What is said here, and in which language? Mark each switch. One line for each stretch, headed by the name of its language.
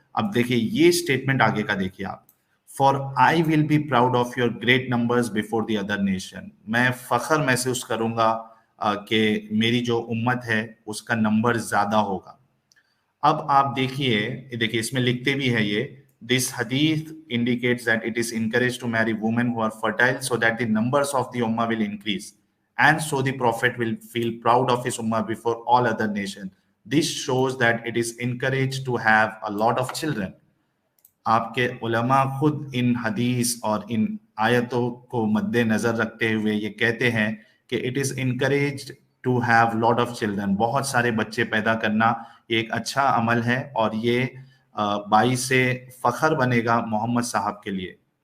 Hindi: अब देखिए ये स्टेटमेंट आगे का देखिए आप,
English: for I will be proud of your great numbers before the other nation,
Hindi: मैं फख्र महसूस करूंगा कि मेरी जो उम्मत है उसका नंबर ज्यादा होगा। अब आप देखिए इसमें लिखते भी है ये,
English: This hadith indicates that it is encouraged to marry women who are fertile so that the numbers of the ummah will increase and so the prophet will feel proud of his ummah before all other nation. This shows that it is encouraged to have a lot of children.
Hindi: आपके उलमा खुद इन हदीस और इन आयतों को मद्देनजर रखते हुए ये कहते हैं कि
English: it is encouraged to have lot of children,
Hindi: बहुत सारे बच्चे पैदा करना ये एक अच्छा अमल है और ये बाईस से फख्र बनेगा मोहम्मद साहब के लिए।